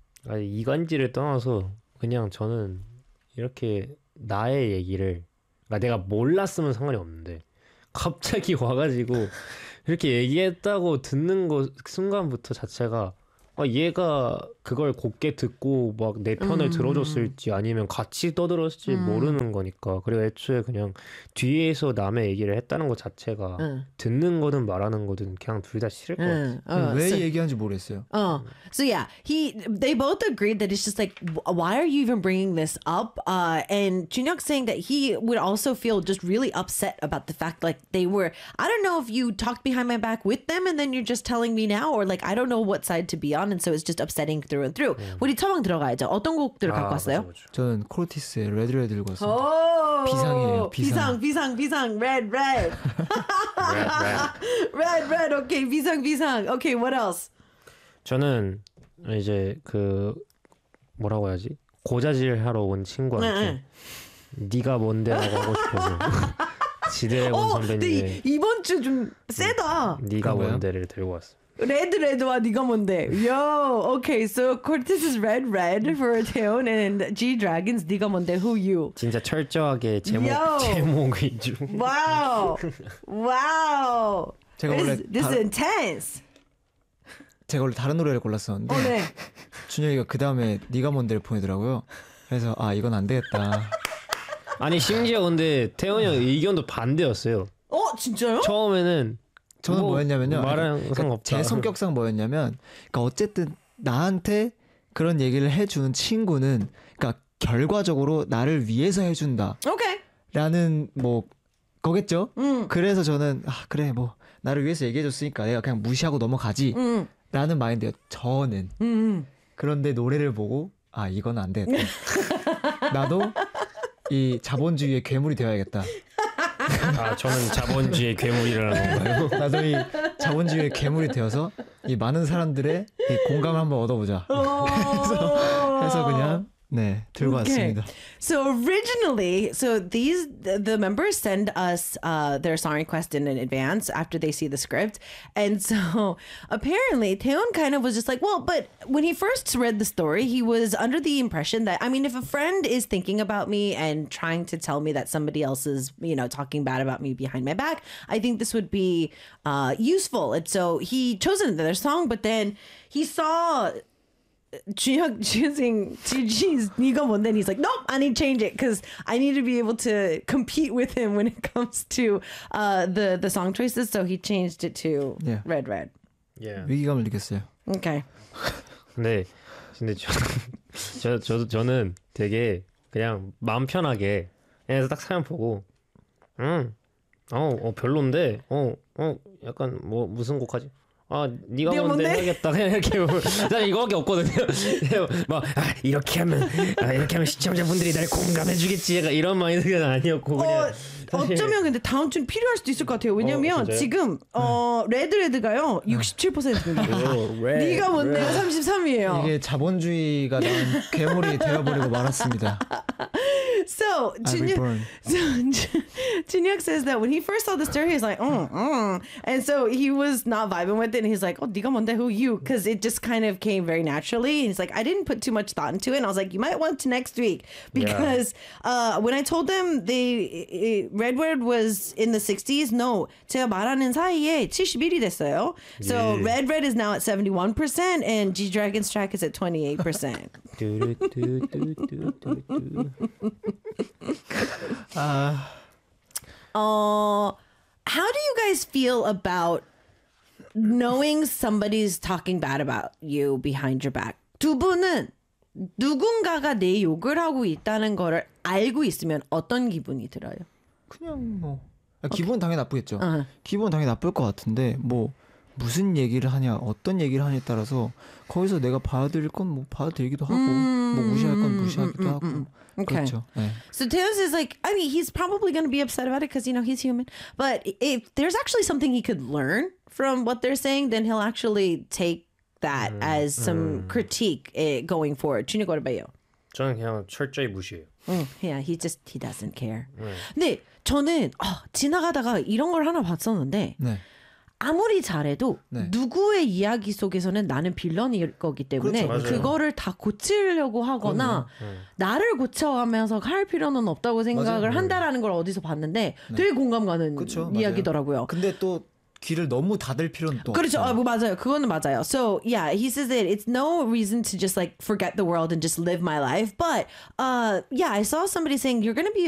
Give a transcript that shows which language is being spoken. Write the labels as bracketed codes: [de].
[ko] 아니, 이간질을 떠나서 그냥 저는 이렇게 나의 얘기를 그러니까 내가 몰랐으면 상관이 없는데 갑자기 와가지고 이렇게 얘기했다고 듣는 거 순간부터 자체가 아, 얘가 그걸 곱게 듣고 막 내 편을 들어줬을지 아니면 같이 떠들었을지 모르는 거니까 그리고 애초에 그냥 뒤에서 남의 얘기를 했다는 것 자체가 듣는 거든 말하는 거든 그냥 둘 다 싫을 것 같아요. 왜 얘기한지 모르겠어요. [en] So yeah, they both agreed that it's just like, why are you even bringing this up? And Junhyuk saying that he would also feel just really upset about the fact like they were, I don't know if you talked behind my back with them and then you're just telling me now or like, I don't know what side to be on and so it's just upsetting through and through. [ko] 우리 처방 들어가야죠. 어떤 곡들을 갖고 왔어요? 저는 코르티스의 Red Red 들고 왔습니다. 비상이에요. 비상. 비상. 비상. 비상. Red Red. [en] Red Red. Red Red. Okay. [ko] 비상. 비상. [en] Okay. What else? [ko] 저는 이제 그 뭐라고 해야지? 고자질하러 온 친구한테 네가 뭔데라고 하고 싶어서 지드래곤 선배님의 이번 주 좀 세다. 네가 뭔데를 들고 왔어. 레드 레드와 네가 뭔데? [en] Yo, okay. So Cortez is red red for Taeyeon and G Dragons. [ko] 네가 뭔데? [en] Who you? [ko] 진짜 철저하게 제목 위주. [en] Wow, wow. [ko] 제가 [en] this, [ko] 원래 [en] this is intense. [ko] 제가 원래 다른 노래를 골랐었는데 네. 준혁이가 그 다음에 네가 뭔데를 보내더라고요. 그래서 아 이건 안 되겠다. 아니 심지어 근데 태연이 형 의견도 반대였어요. 어 진짜요? 처음에는. 저는 뭐였냐면요. 그러니까 제 성격상 뭐였냐면, 그러니까 어쨌든 나한테 그런 얘기를 해주는 친구는, 그러니까 결과적으로 나를 위해서 해준다. 오케이. 라는 뭐 거겠죠. 그래서 저는 아 그래 뭐 나를 위해서 얘기해줬으니까 내가 그냥 무시하고 넘어가지. 라는 마인드요. 저는. 그런데 노래를 보고 아 이건 안 돼. 나도 이 자본주의의 괴물이 되어야겠다. 아, 저는 자본주의의 괴물이라는 건가요? 나도 이 자본주의의 괴물이 되어서 이 많은 사람들의 이 공감을 한번 얻어보자. 그래서 그냥 네 들고 okay. 왔습니다. [en] So originally, so these the members send us their song request in advance after they see the script, and so apparently Taeyeon kind of was just like, well, but when he first read the story, he was under the impression that I mean, if a friend is thinking about me and trying to tell me that somebody else is you know talking bad about me behind my back, I think this would be useful, and so he chose their song, but then he saw. Junhyuk choosing GG's 네가 뭔데 and he's like nope I need to change it because I need to be able to compete with him when it comes to the song choices so he changed it to yeah. Red Red yeah. [ko] 위기감을 느꼈어요 [en] okay. [ko] 근데, 근데 저는 되게 그냥 마음 편하게 그냥 딱 사연 보고 별론데 약간 뭐 무슨 곡하지 아, 네가 뭔데 하겠다 그냥 이렇게 난 이거밖에 없거든요. 막 아, 이렇게 하면 아, 이렇게 하면 시청자분들이 날 공감해주겠지. 약간 이런 마인드가 아니었고 그냥 사실... 어쩌면 근데 다음 주는 필요할 수도 있을 것 같아요. 왜냐면 지금 레드레드가요 67%입니다. 네가 뭔데 33%이에요. 이게 자본주의가 난 괴물이 되어버리고 말았습니다. [en] So, Junhyuk says that when he first saw the story, he's like, and so he was not vibing with it. And he's like, oh, 네가 뭔데, who you? Because it just kind of came very naturally. And he's like, I didn't put too much thought into it. And I was like, you might want to next week. Because when I told them Red Red was in the 60s, no, [ko] 제가 말하는 사이에 71이 됐어요. [en] So Red Red is now at 71% and G-Dragon's track is at 28%. Do, do, do, do, do, do. How do you guys feel about knowing somebody's talking bad about you behind your back? [ko] 두 분은 누군가가 내 욕을 하고 있다는 거를 알고 있으면 어떤 기분이 들어요? 그냥 뭐 기분은 okay. 당연히 나쁘겠죠. Uh-huh. 기분은 당연히 나쁠 것 같은데 뭐 무슨 얘기를 하냐, 어떤 얘기를 하냐에 따라서 거기서 내가 받아들일 건 뭐 받아들이기도 하고 뭐 무시할 건 무시하기도 하고 okay. 그렇죠. 네. [en] So Theos is like, I mean, he's probably going to be upset about it because, you know, he's human. But if there's actually something he could learn from what they're saying, then he'll actually take that as some critique going forward. [ko] 준이 거를 봐요. 저는 그냥 철저히 무시해요. [en] Yeah, he doesn't care. [ko] 근데 저는 지나가다가 이런 걸 하나 봤었는데 아무리 잘해도 누구의 이야기 속에서는 나는 빌런일 거기 때문에 그거를 다 고치려고 하거나 나를 고쳐가면서 할 필요는 없다고 생각을 한다라는 걸 어디서 봤는데 되게 공감 가는 이야기더라고요. 근데 또 귀를 너무 닫을 필요는 또 그렇죠. 없어요. 맞아요. 그거는 맞아요. [en] So yeah, he says that it's no reason to just like forget the world and just live my life. But yeah, I saw somebody saying you're gonna be a